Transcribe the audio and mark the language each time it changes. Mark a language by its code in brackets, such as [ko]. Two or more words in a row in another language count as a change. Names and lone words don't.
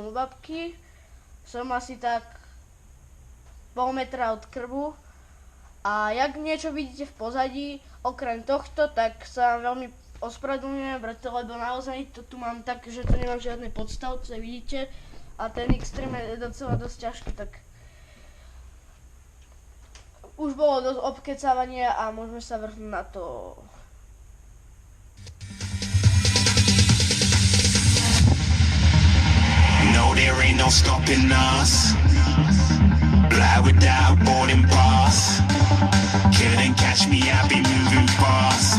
[sk] u babky, som asi tak pol metra od krbu a jak niečo vidíte v pozadí, okrem tohto, tak sa veľmi ospravedlňujem, lebo naozaj to tu mám tak, že to nemám žiadne podstavce, vidíte, a ten Xtreme je docela dosť ťažký, tak už bolo dosť obkecávania a môžeme sa vrhnúť na to. [en] No, there ain't no stopping us. Fly without boarding pass. Couldn't catch me, I be moving fast.